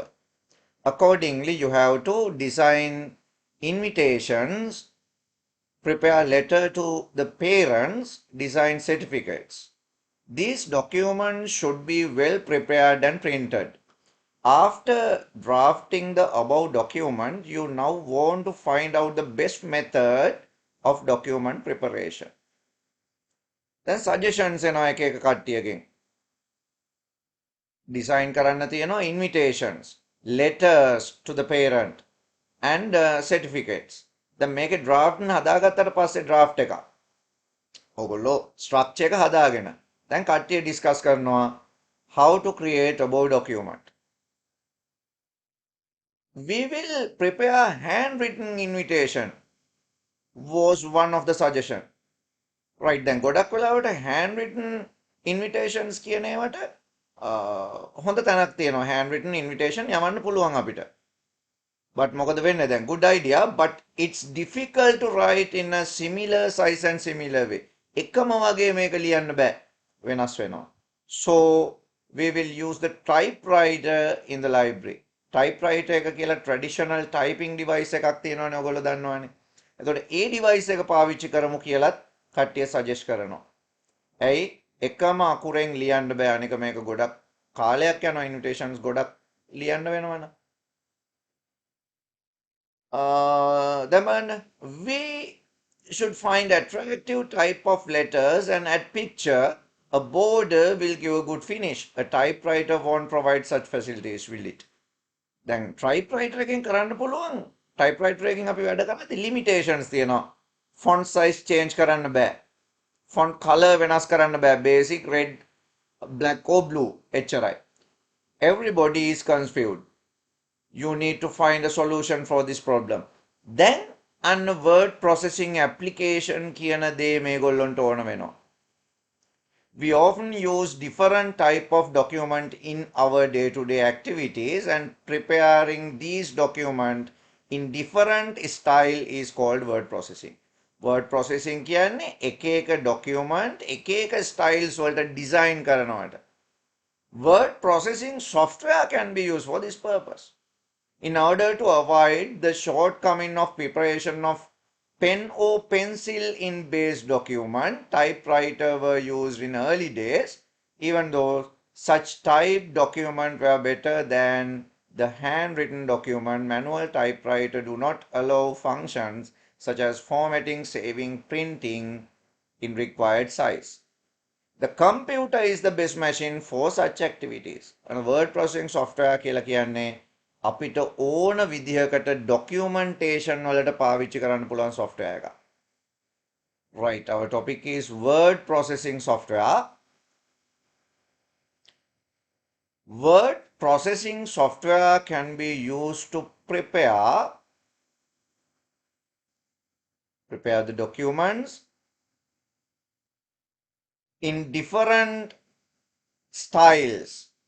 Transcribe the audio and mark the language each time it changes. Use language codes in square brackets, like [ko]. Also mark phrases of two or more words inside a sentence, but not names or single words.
[en] Accordingly, you have to design invitations, prepare letter to the parents, design certificates. These documents should be well prepared and printed. After drafting the above document, you now want to find out the best method of document preparation. Then suggestions [si] එනවා එක එක කට්ටියකින්. [en] Design [si] කරන්න තියෙනවා [en] invitations, letters to the parent and certificates. [si] දැන් මේකේ draft එක හදාගත්තට පස්සේ draft එක ඔයගොල්ලෝ structure එක හදාගෙන දැන් කට්ටිය discuss කරනවා [en] how to create above document. We will prepare handwritten invitation was one of the suggestion. Right, [si] දැන් ගොඩක් වෙලාවට [en] handwritten invitations [si] කියන ඒවට හොඳ තැනක් තියෙනවා [en] handwritten invitation [si] යවන්න පුළුවන් අපිට. [en] But [si] මොකද වෙන්නේ දැන් [en] good idea but it's difficult to write in a similar size and similar way. [si] එකම වගේ මේක ලියන්න බෑ. වෙනස් වෙනවා. [en] So we will use the typewriter in the library. [si] Typewriter එක කියලා [en] traditional typing device [si] එකක් තියෙනවානේ ඔයගොල්ලෝ දන්නවනේ. එතකොට ඒ device එක පාවිච්චි කරමු කියලාත් කට්ටිය suggest කරනවා. ඇයි එකම අකුරෙන් ලියන්න බෑ අනික මේක ගොඩක් කාලයක් යනවා invitations ගොඩක් ලියන්න වෙනවනේ. [en] Then we should find attractive type of letters and add picture. A border will give a good finish. A typewriter won't provide such facilities, will it? [si] දැන් typewriter එකෙන් කරන්න පුළුවන්. typewriter එකෙන් අපි වැඩ කරද්දී limitations තියෙනවා. [en] font size change [si] කරන්න බෑ. [en] font color [si] වෙනස් කරන්න බෑ. [en] basic red, black or blue එච්චරයි. Everybody is confused. You need to find a solution for this problem. [si] Then අන්න [en] word processing application [si] කියන දේ මේගොල්ලන්ට ඕන වෙනවා. [en] We often use different type of document in our day-to-day activities and preparing these document in different style is called word processing. Word processing [si] කියන්නේ එක එක document එක එක styles වලට design කරනවට. [en] Word processing software can be used for this purpose. In order to avoid the shortcoming of preparation of pen or pencil in base document, typewriter were used in early days, even though such type document were better than the handwritten document. Manual typewriter do not allow functions such as formatting, saving, printing in required size. The computer is the best machine for such activities. And word processing software [si] කියලා කියන්නේ අපිට ඕන විදිහකට documentation වලට පාවිච්චි කරන්න පුළුවන් software එකක්. [en] Right, our topic is word processing software. Word processing software can be used to prepare the documents in different styles.